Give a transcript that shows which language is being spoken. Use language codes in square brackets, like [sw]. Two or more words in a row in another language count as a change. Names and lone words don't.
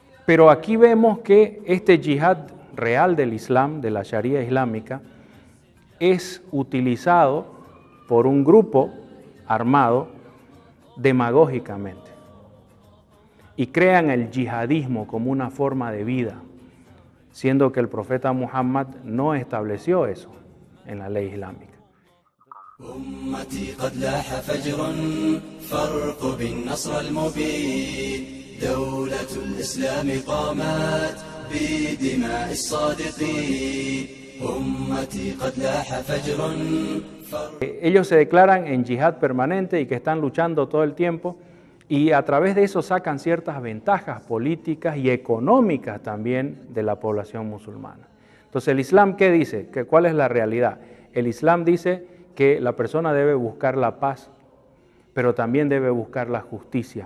[es] Pero aquí vemos que este yihad real del Islam, de la Sharia islámica, es utilizado por un grupo armado demagógicamente y crean el yihadismo como una forma de vida, siendo que el profeta Muhammad no estableció eso en la ley islámica. [ar] أمتي قد لاح فجر فارقب النصر المبين دولة الإسلام قامت بدماء الصادقين أمتي قد لاح فجر. [es] Ellos se declaran en yihad permanente y que están luchando todo el tiempo y a través de eso sacan ciertas ventajas políticas y económicas también de la población musulmana. Entonces, ¿el Islam qué dice? ¿Cuál es la realidad? El Islam dice que la persona debe buscar la paz, pero también debe buscar la justicia.